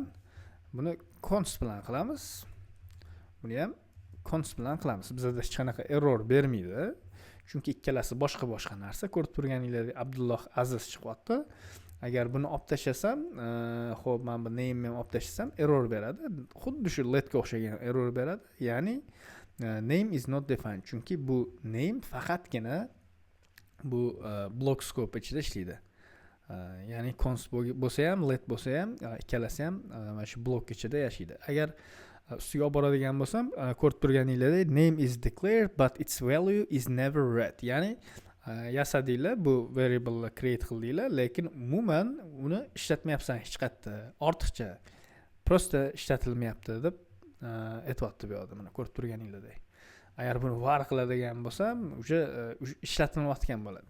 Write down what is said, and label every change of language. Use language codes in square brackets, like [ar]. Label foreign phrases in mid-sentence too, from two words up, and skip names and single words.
[uz] Buni const bilan qilamiz. Buni ham const bilan qilamiz. Bizda hech qanaqa error bermaydi. Chunki ikkalasi boshqa narsa. Ko'rib turganingizdek, Abdulloh Aziz chiqyapti. Agar buni olib tashlasam, xo'p, men bu name ni olib tashlasam error beradi. Xuddi shu letga o'xshagan error beradi. [en] Ya'ni name is not defined. [uz] Chunki bu name faqatgina bu [en] block scope [uz] ichida ishlaydi. Ya'ni const bo'lsa ham, let bo'lsa ham, ikkalasi ham mana shu blok ichida yashaydi. Agar ustiga olib boradigan bo'lsam, ko'rib turganingizdek, [en] name is declared but its value is never read. [uz] Ya'ni yasadinglar, bu [en] variable create [uz] qildinglar, lekin umuman uni ishlatmayapsan hech qayerda. Ortiqcha prosta ishlatilmayapti deb aytibdi bu yerda. Mana ko'rib turganingizdek. Agar buni var qiladigan bo'lsam, o'sha ishlatilmayotgan bo'ladi.